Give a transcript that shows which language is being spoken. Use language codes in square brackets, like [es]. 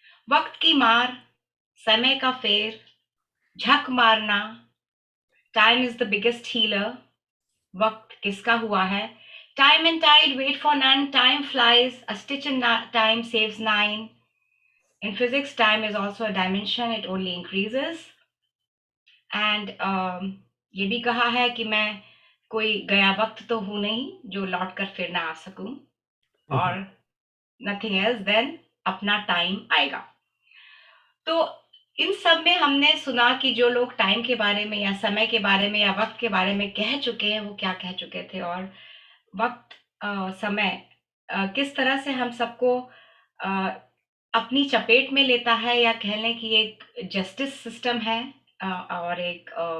[hi] वक्त की मार, समय का फेर, झक मारना, [en] Time is the biggest healer. [hi] वक्त किसका हुआ है? [en] Time and tide wait for none, time flies, a stitch in time saves nine. In physics, time is also a dimension, it only increases. [hi] And ये भी कहा है कि मैं कोई गया वक्त तो हूं नहीं जो लौट कर फिर ना आ सकूं, और [en] nothing else than [hi] अपना टाइम आएगा। तो इन सब में हमने सुना कि जो लोग टाइम के बारे में या समय के बारे में या वक्त के बारे में कह चुके हैं वो क्या कह चुके थे, और वक्त समय किस तरह से हम सबको अ, अपनी चपेट में लेता है, या कह लें कि एक जस्टिस सिस्टम है, और एक